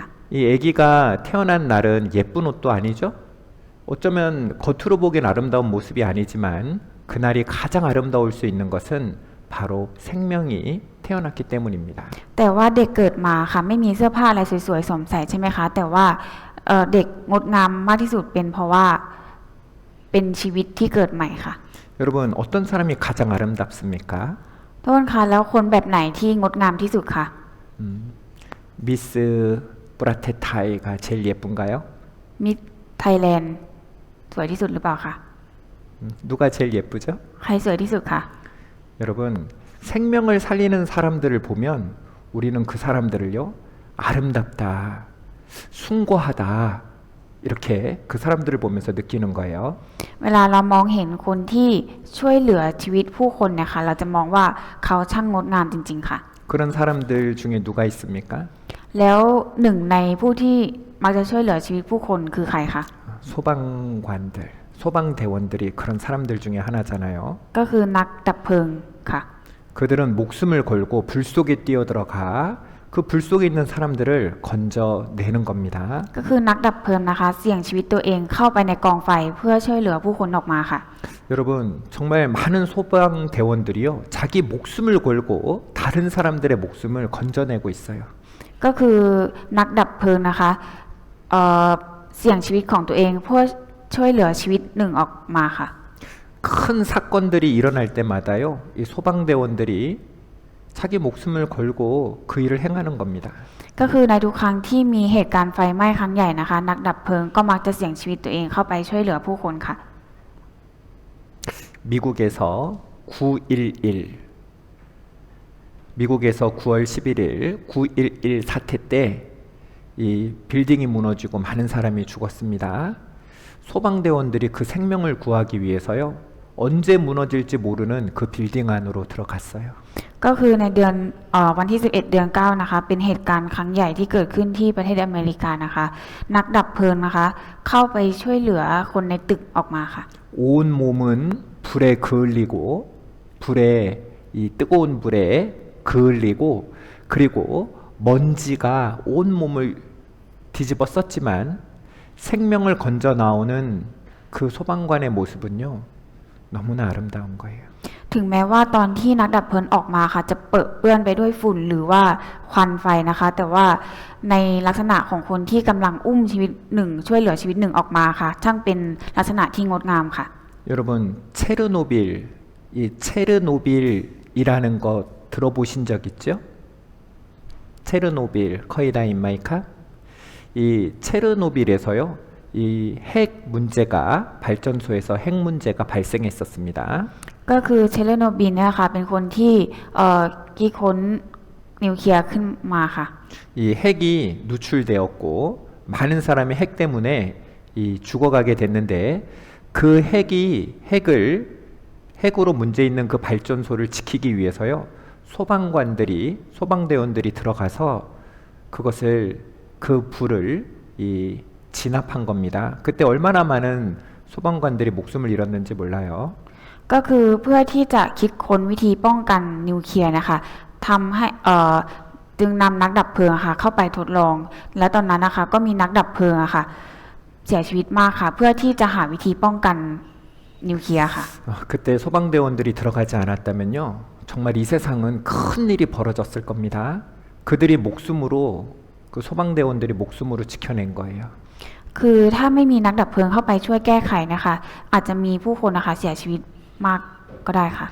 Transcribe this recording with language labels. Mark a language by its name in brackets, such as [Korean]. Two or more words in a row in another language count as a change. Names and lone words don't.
[Korean] 이 아기가 태어난 날은 예쁜 옷도 아니죠? 어쩌면 겉으로 보기엔 아름다운 모습이 아니지만 그날이 가장 아름다울 수 있는 것은 바로 생명이 태어났기 때문입니다. [Thai] แต่ว่าเด็กเกิดมาค่ะไม่มีเสื้อผ้าอะไรสวยๆสวมใส่ใช่ไหมคะแต่ว่าเด็กงดงามมากที่สุดเป็นเพราะว่าเป็นชีวิตที่เกิดใหม่ค่ะ [Korean] 여러분, 어떤 사람이 가장 아름답습니까? [Thai] โทษค่ะแล้วคนแบบไหนที่งดงามที่สุดคะ [Korean] 미스 브라테타이가 제일 예쁜가요? [Thai] มิสไทยแลนด์สวยที่สุดหรือเปล่าคะ [Korean] 누가 제일 예쁘죠? [Thai] ใครสวยที่สุดคะ [Korean] 여러분, 생명을 살리는 사람들을 보면 우리는 그 사람들을요, 아름답다, 숭고하다, 이렇게 그 사람들을 보면서 느끼는 거예요. [Thai] เวลาเรามองเห็นคนที่ช่วยเหลือชีวิตผู้คนเนี่ยค่ะเราจะมองว่าเขาช่างงดงามจริงๆค่ะ [Korean] 그런 사람들 중에 누가 있습니까? [Thai] แล้วหนึ่งในผู้ที่มักจะช่วยเหลือชีวิตผู้คนคือใครคะ [Korean] 소방관들, 소방대원들이 그런 사람들 중에 하나잖아요. [Thai] ก็คือนักดับเพลิงค่ะ [Korean] 그들은 목숨을 걸고 불 속에 뛰어들어가 그 불 속에 있는 사람들을 건져내는 겁니다. [Thai] ก็คือนักดับเพลิงนะคะเสี่ยงชีวิตตัวเองเข้าไปในกองไฟเพื่อช่วยเหลือผู้คนออกมาค่ะ [Korean] 여러분, 정말 많은 소방대원들이요, 자기 목숨을 걸고 다른 사람들의 목숨을 건져내고 있어요. [Thai] ก็คือนักดับเพลิงนะคะเสี่ยงชีวิตของตัวเองเพื่อช่วยเหลือชีวิตหนึ่งออกมาค่ะ [Korean] 큰 사건들이 일어날 때마다요, 이 소방대원들이 자기 목숨을 걸고 그 일을 행하는 겁니다. [Thai] ก็คือในทุกครั้งที่มีเหตุการณ์ไฟไหม้ครั้งใหญ่นะคะนักดับเพลิงก็มักจะเสี่ยงชีวิตตัวเองเข้าไปช่วยเหลือผู้คนค่ะ [Korean] 미국에서 9월 11일 9.11 사태 때 이 빌딩이 무너지고 많은 사람이 죽었습니다. 소방대원들이 그 생명을 구하기 위해서요, 언제 무너질지 모르는 그 빌딩 안으로 들어갔어요. [Thai] ก็คือในเดือนวันที่11เดือน9นะคะเป็นเหตุการณ์ครั้งใหญ่ที่เกิดขึ้นที่ประเทศอเมริกานะคะนักดับเพลิงนะคะเข้าไปช่วยเหลือคนในตึกออกมาค่ะ [Korean] 온 몸은 불에 그을리고 불에 이 뜨거운 불에 그을리고 그리고 먼지가 온 몸을 뒤집어 썼지만 생명을 건져 나오는 그 소방관의 모습은요, 너무나 아름다운 거예요. [Thai] ถึงแม้ว่าตอนที่นักดับเพลิงออกมาค่ะจะเปื้อนไปด้วยฝุ่นหรือว่าควันไฟนะคะแต่ว่าในลักษณะของคนที่กำลังอุ้มชีวิตหนึ่งช่วยเหลือชีวิตหนึ่งออกมาค่ะช่างเป็นลักษณะที่งดงามค่ะ [Korean] 여러분, 체르노빌, 이 체르노빌이라는 거 들어보신 적 있죠? 체르노빌, [Thai] เคยได้ยินไหมคะ? [Korean] 이 체르노빌에서요, 이 핵 문제가 발전소에서 핵 문제가 발생했었습니다. [Thai] ก็คือเชเลโนบิลเนี่ยค่ะเป็นคนที่คิดค้นนิวเคลียร์ขึ้นมาค่ะ [Korean] 이 핵이 누출되었고 많은 사람이 핵 때문에 이 죽어가게 됐는데 그 핵으로 문제 있는 그 발전소를 지키기 위해서요, 소방대원들이 들어가서 그것을 그 불을 이 진압한 겁니다. 그때 얼마나 많은 소방관들이 목숨을 잃었는지 몰라요. [Thai] ก็คือเพื่อที่จะคิดค้นวิธีป้องกันนิวเคลียร์นะคะทำให้จึงนำนักดับเพลิงค่ะเข้าไปทดลองและตอนนั้นนะคะก็มีนักดับเพลิงค่ะเสียชีวิตมากค่ะเพื่อที่จะหาวิธีป้องกันนิวเคลียร์ค่ะ [Korean] 그때 소방대원들이 들어가지 않았다면요, 정말 이 세상은 큰 일이 벌어졌을 겁니다. 그들이 목숨으로 그 소방대원들이 목숨으로 지켜낸 거예요. [Thai] คือถ้าไม่มีนักดับเพลิงเข้าไปช่วยแก้ไขนะคะอาจจะมีผู้คนนะคะเสียชีวิตมากก็ได้ค่ะ